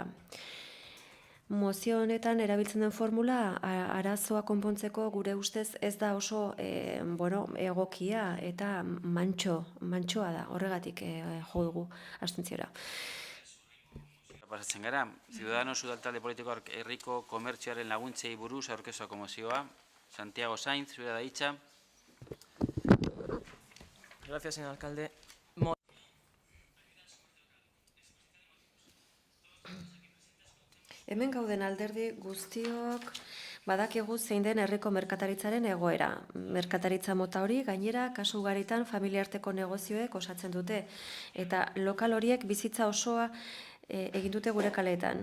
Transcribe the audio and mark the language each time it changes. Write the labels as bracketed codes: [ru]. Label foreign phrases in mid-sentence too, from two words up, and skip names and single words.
[eu] Mozio honetan erabiltzen den formula arazoa konpontzeko gure ustez ez da oso egokia eta mantsoa da, horregatik jo dugu abstentziora. Pasatzen gara, Ciudadanos Udaltalde Politikoak herriko komertzioaren laguntzei buruz aurkeztuko mozioa. Santiago Sainz, zurea da hitza. [es] Gracias, señor alcalde. [eu] Hemen gauden alderdi guztiok badakigu zein den herriko merkataritzaren egoera. Merkataritza mota hori gainera kasu ugaritan familiarteko negozioek osatzen dute eta lokal horiek bizitza osoa egin dute gure kaleetan.